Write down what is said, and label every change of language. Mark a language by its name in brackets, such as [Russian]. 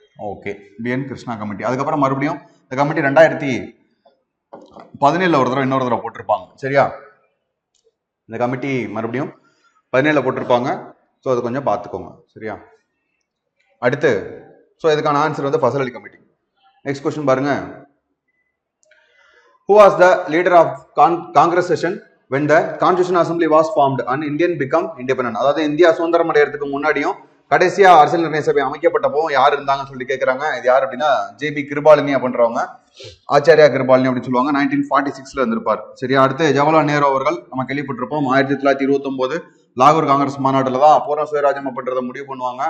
[Tamil] Okay, PN Krishna committee. அதுக்கப்புறம் மறுபடியும் இந்த கமிட்டி 2017 ஒரு தடவை இன்னொரு தடவை போட்டிருப்பாங்க. சரியா? இந்த கமிட்டி மறுபடியும் 17 போட்டிருப்பாங்க. ஸோ அது கொஞ்சம் பார்த்துக்கோங்க. சரியா? அடுத்து ஸோ இதுக்கான ஆன்சர் வந்து ஃபசல் அலி கமிட்டி. நெக்ஸ்ட் கொஸ்டின் பாருங்க. [English] Who was the leader of Congress session when the Constitutional Assembly was formed and Indian become independent? [Tamil] அதாவது இந்தியா சுதந்திரம் அடைகிறதுக்கு முன்னாடியும் கடைசியா அரசியல் நிர்ணய சபை அமைக்கப்பட்டப்போ யார் இருந்தாங்கன்னு சொல்லி கேட்கறாங்க. இது யார் அப்படின்னா ஜேபி கிருபாலினி அப்படின்றவங்க, ஆச்சாரியா கிருபாலினி அப்படின்னு சொல்லுவாங்க. 1946ல இருந்திருப்பார். சரியா? அடுத்து ஜவஹர்லால் நேரு அவர்கள் நம்ம கேள்விப்பட்டிருப்போம். 1929 லாகூர் காங்கிரஸ் மாநாட்டில் தான் பூர்ண சுயராஜ்யம் அப்படின்றத முடிவு பண்ணுவாங்க.